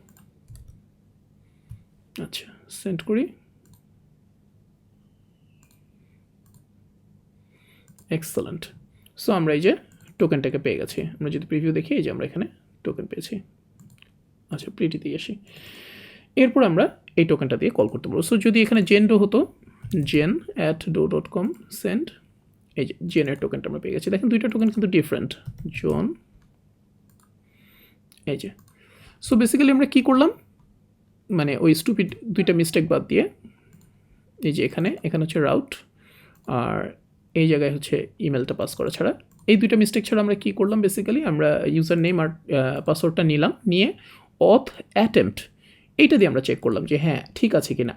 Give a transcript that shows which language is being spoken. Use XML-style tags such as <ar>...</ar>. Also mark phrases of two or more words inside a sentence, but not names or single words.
<bn>আচ্ছা, সেন্ড করি, এক্সেলেন্ট। সো আমরা এই যে টোকেনটাকে পেয়ে গেছি। আমরা যদি প্রিভিউ দেখি, এই যে আমরা এখানে টোকেন পেয়েছি। আচ্ছা প্রিটি দিয়ে আসি। এরপর আমরা এই টোকেনটা দিয়ে কল করতে পারবো। সো যদি এখানে জেন.ডো হতো, jen@do.com সেন্ড, এই যে জেনের টোকেনটা আমরা পেয়ে গেছি। দেখেন দুইটা টোকেন কিন্তু ডিফারেন্ট, জন, এই যে। সো বেসিক্যালি আমরা কী করলাম, মানে ওই স্টুপিড দুইটা মিস্টেক বাদ দিয়ে, এই যে এখানে হচ্ছে রাউট আর এই জায়গায় হচ্ছে ইমেলটা পাস করা ছাড়া, এই দুইটা মিস্টেক ছাড়া আমরা কী করলাম, বেসিক্যালি আমরা</bn> <en>user name</en> <bn>আর পাসওয়ার্ডটা নিলাম, নিয়ে</bn> <en>auth attempt</en> <bn>এইটা দিয়ে আমরা চেক করলাম যে হ্যাঁ ঠিক আছে কিনা।</bn>